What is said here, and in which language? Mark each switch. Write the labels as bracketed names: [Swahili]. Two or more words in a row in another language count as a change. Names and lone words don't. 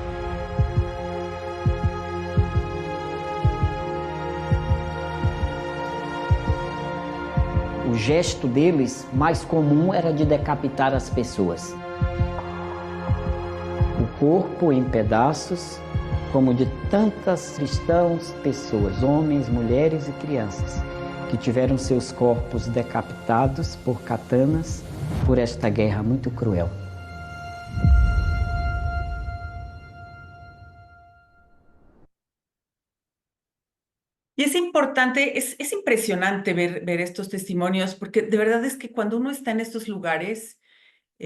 [Portuguese] O gesto deles mais comum era de decapitar as pessoas. O corpo em pedaços, como de tantas cristãos, pessoas, homens, mulheres e crianças, que tiveram seus corpos decapitados por katanas por esta guerra muito cruel. [Spanish] Y es importante, es impresionante ver estos testimonios, porque de verdad es que cuando uno está en estos lugares, yo